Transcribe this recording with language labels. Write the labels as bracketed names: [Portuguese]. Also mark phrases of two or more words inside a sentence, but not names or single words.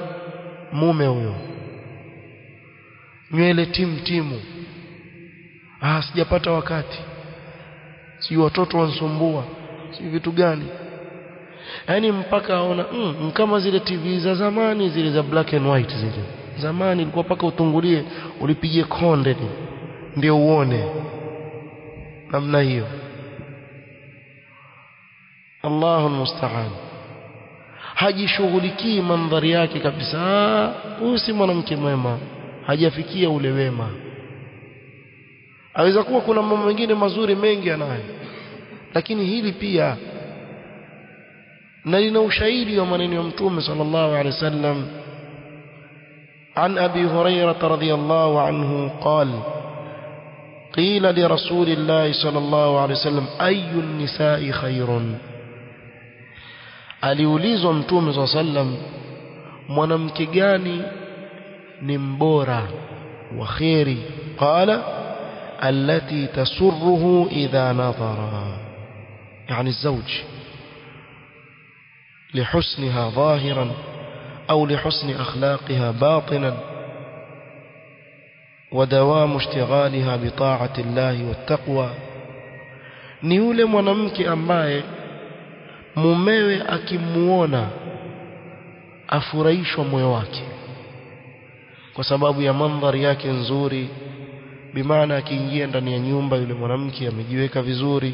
[Swahili] Mume huyo. Nywele timu, sijapata wakati, si watoto wansumbua, si vitu gani, yani mpaka aona kama zile TV za zamani, zile za [English] black and white [Swahili] zile zamani, ilikuwa paka utungulie ulipigie konde ndio uone namna hiyo. [Arabic] الله المستعان. [Swahili] Hajishughulikii mandhari yake kabisa. Huyu si mwanamke mwema, hajafikia ule wema. Aweza kuwa kuna mambo mengine mazuri mengi anayo, lakini hili pia, na lina ushahidi wa maneno ya Mtume [Arabic] صلى الله عليه وسلم. عن أبي هريرة رضي الله عنه قال قيل لرسول الله صلى الله عليه وسلم أي النساء خير, [Swahili] aliulizwa Mtume [Arabic] صلى الله عليه وسلم [Swahili] mwanamke gani ni mbora wa khairi? [Arabic] قال التي تسره إذا نظر, yani الزوج لحسنها ظاهرا أو لحسن أخلاقها باطنا ودوام اشتغالها بطاعة الله والتقوى. [Swahili] ni yule mwanamke ambaye mumewe akimuona afurahishwa moyo wake kwa sababu ya mandhari yake nzuri. Bimaana akiingia ndani ya nyumba, yule mwanamke amejiweka vizuri.